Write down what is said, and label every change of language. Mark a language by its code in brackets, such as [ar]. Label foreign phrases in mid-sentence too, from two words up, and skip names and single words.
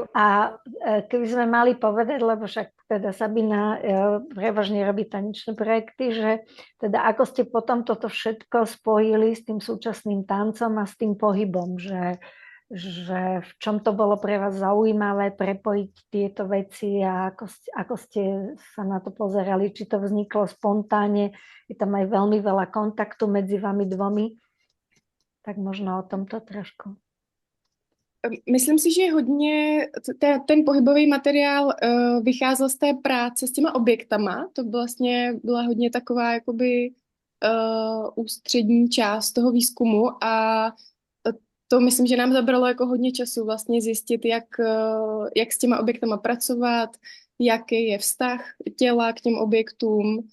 [sk] A keby sme mali povedať, lebo však teda Sabina prevažne robí tanečné projekty, že teda ako ste potom toto všetko spojili s tým súčasným tancom a s tým pohybom, že v čom to bolo pre vás zaujímavé prepojiť tieto veci a ako ste sa na to pozerali, či to vzniklo spontánne, je tam aj veľmi veľa kontaktu medzi vami dvomi, tak možno o tomto trošku. [cs] Myslím si, že hodně ten pohybový materiál vycházel z té práce s těma objektama. To vlastně byla hodně taková jakoby ústřední část toho výzkumu a to myslím, že nám zabralo jako hodně času vlastně zjistit, jak s těma objektama pracovat, jaký je vztah těla k těm objektům.